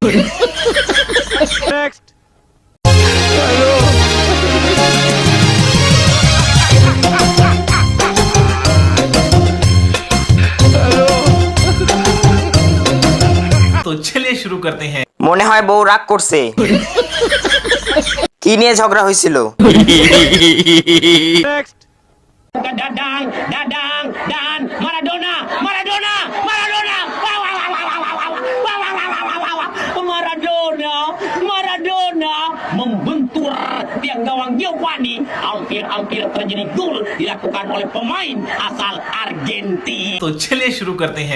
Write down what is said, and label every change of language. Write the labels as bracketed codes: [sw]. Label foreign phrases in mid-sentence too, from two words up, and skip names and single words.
[hi] तो चलिए शुरू करते हैं। [bn] মনে হয় বউ রাগ করছে। কি নিয়ে ঝগড়া হয়েছিল? [id] Dadang, dadang, dan Maradona, Maradona, Maradona, Maradona, Maradona membentur tiang gawang Giovanni. Hampir terjadi gol dilakukan oleh pemain asal Argentina. [hi] तो चलिए शुरू करते हैं।